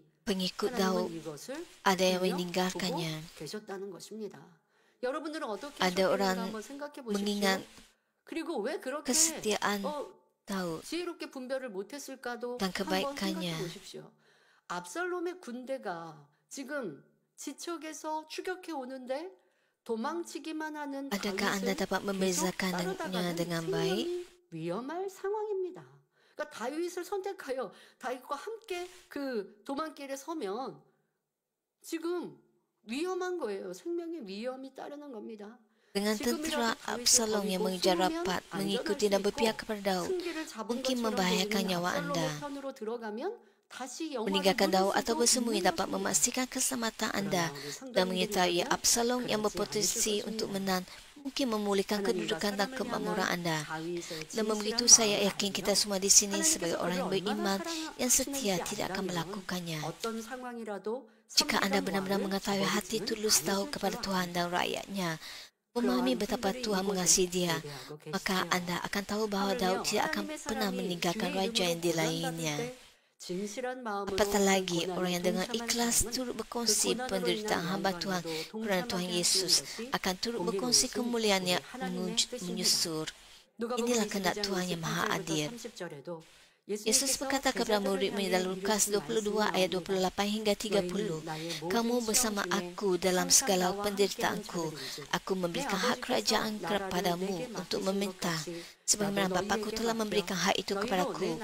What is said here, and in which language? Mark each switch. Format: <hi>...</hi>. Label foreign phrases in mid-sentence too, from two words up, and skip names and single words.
<ms>Pengikut Daud</ms> <ko>하나님은 이것을</ko> <ms>ada yang</ms> <ko>분명</ko> <ms>meninggalkannya.</ms> <ko>보고 계셨다는 것입니다. 여러분들은 어떻게</ko> <ms>Ada</ms> <ko>하셨는가</ko> <ms>orang</ms> <ko>한번 생각해 보십시오.</ko> <ms>mengingat</ms> <ko>그리고 왜 그렇게</ko> <ms>kesetiaan Daud</ms> <ko>지혜롭게 분별을 못했을까도</ko> <ms>dan</ms> <ko>한번</ko> <ms>kebaikannya.</ms> <ko>생각해 보십시오. 압살롬의 군대가 지금 지척에서 추격해 오는데 도망치기만 하는</ko> <ms>Adakah anda</ms> <ko>다윗을</ko> <ms>dapat</ms> <ko>계속</ko> <ms>membezakannya</ms> <ko>따라다가는</ko> <ms>dengan baik?</ms> <ko>생명이 위험할 상황입니다. 그러니까 다윗을 선택하여 다윗과 함께 그 도망길에 서면 지금 위험한 거예요. 생명의 위험이 따르는 겁니다.</ko> <ms>Dengan tentera Absalom yang mengejar rapat, mengikuti dan berpihak kepada Daud, mungkin membahayakan nyawa anda. Meninggalkan Daud atau bersembunyi dapat memastikan keselamatan anda dan mengetahui Absalom yang berpotensi untuk menang mungkin memulihkan kedudukan dan kemakmuran anda. Dan begitu saya yakin kita semua di sini sebagai orang yang beriman yang setia tidak akan melakukannya. Jika anda benar-benar mengetahui hati tulus Daud kepada Tuhan dan rakyatnya, memahami betapa Tuhan mengasihi dia, maka anda akan tahu bahawa Daud tidak akan pernah meninggalkan raja yang dilainnya.</ms> <ko>진실한 마음으로</ko> <ms>Apatah lagi</ms> <ko>고난을</ko> <ms>orang yang dengan</ms> <ko>동참한</ko> <ms>ikhlas</ms> <ko>사람은</ko> <ms>turut</ms> <ko>그</ko> <ms>berkongsi</ms> <ko>고난으로</ko> <ms>penderitaan</ms> <ko>인한</ko> <ms>hamba Tuhan</ms> <ko>영광에도</ko> <ms>kerana Tuhan</ms> <ko>동참하게</ko> <ms>Yesus</ms> <ko>하시는 것이</ko> <ms>akan turut</ms> <ko>공개</ko> <ms>berkongsi</ms> <ko>노릇은</ko> <ms>kemuliaannya</ms> <ko>우리 하나님의 뜻입니다.</ko> <ms>menyusur.</ms> <ko>누가복음</ko> <ms>Inilah kehendak</ms> <ko>22장</ko> <ms>Tuhan yang maha</ms> <ko>28절부터</ko> <ms>adil.</ms> <ko>30절에도</ko> <ms>Yesus berkata kepada murid-murid dalam Lukas 22 ayat 28 hingga 30, "Kamu bersama aku dalam segala penderitaanku. Aku memberikan hak kerajaan kepadamu untuk meminta. Sebagaimana Bapa-Ku telah memberikan hak itu kepadaku.</ms>